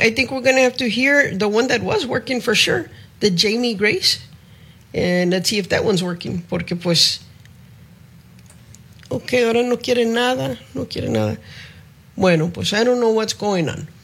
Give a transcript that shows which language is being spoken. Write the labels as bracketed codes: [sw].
[en] I think we're going to have to hear the one that was working for sure, the Jamie Grace. And let's see if that one's working. [es] Porque, pues, okay, ahora no quiere nada, no quiere nada. [en] Bueno, pues, I don't know what's going on.